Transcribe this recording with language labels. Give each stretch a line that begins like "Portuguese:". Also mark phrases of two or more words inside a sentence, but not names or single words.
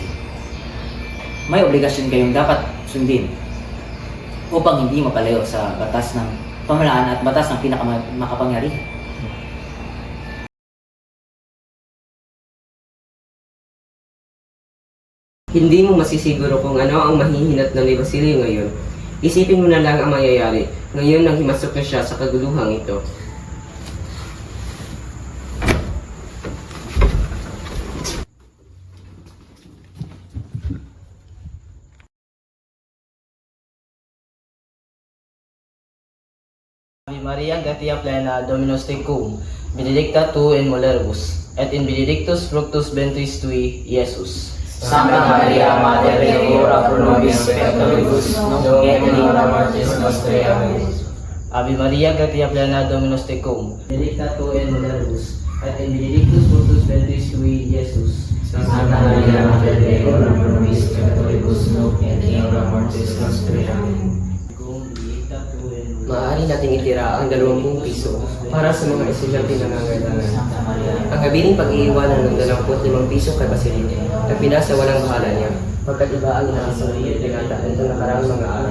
Filipino: May obligasyon kayong dapat sundin upang hindi mapalayo sa batas ng pamahalaan at batas ng pinakamakapangyarihan. Hindi mo masisiguro kung ano ang mahihinatnan ni Basilio ngayon. Isipin mo na lang ang mangyayari. Ngayon nang himasok na siya sa kaguluhang ito.
Latin: Ave Maria, gratia plena, Dominus tecum, benedicta tu in mulieribus, et in benedictus fructus ventris tui, Iesus. Santa Maria, Mater Dei, ora pro nobis peccatoribus, nunc et in hora mortis nostrae. Amen. Ave Maria, gratia plena, Dominus tecum, benedicta tu in mulieribus, et in benedictus fructus ventris tui, Iesus. Santa Maria, Mater Dei, ora pro nobis peccatoribus, nunc et in hora mortis Diyos Nostre.
Filipino: Maaari nating itira ang 20 piso para sa mga estudyante na nangangailangan. Ang abiling pag-iiwanan ng 25 piso kay Basilio ay pinasa walang bahala niya, pagkat iba ang inaasang pinata nitong nakaraang mga araw.